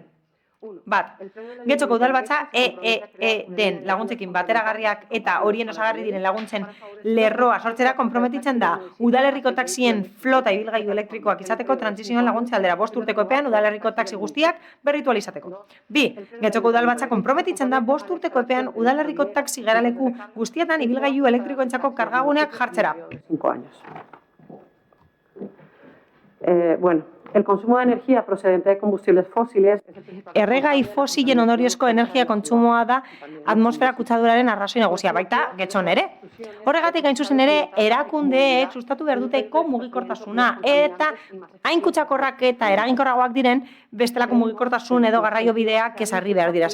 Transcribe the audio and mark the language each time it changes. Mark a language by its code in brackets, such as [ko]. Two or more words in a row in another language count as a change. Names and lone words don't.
[eu] Bat, Getxoko udalbatza EEE den laguntzekin bateragarriak eta horien osagarri diren laguntzen lerroa sortzera konprometitzen da udalerriko taxien flota ibilgailu elektrikoak izateko trantsizioan laguntze aldera 5 urteko epean udalerriko taxi guztiak berritu ahal izateko. Bi, Getxoko udalbatza konprometitzen da 5 urteko epean udalerriko taxi geraleku guztietan ibilgailu elektrikoentzako kargaguneak jartzera. [es] 5 años. El consumo de energía procedente de combustibles fósiles... [eu] Erregai fosilen ondoriozko energia kontsumoa da atmosfera kutsaduraren arrazoi nagusia, baita Getxon ere. Horregatik gain zuzen ere, erakundeek sustatu behar duteko mugikortasuna eta hain kutsakorrak eta eraginkorragoak diren bestelako mugikortasun edo garraio bideak ezarri behar dira.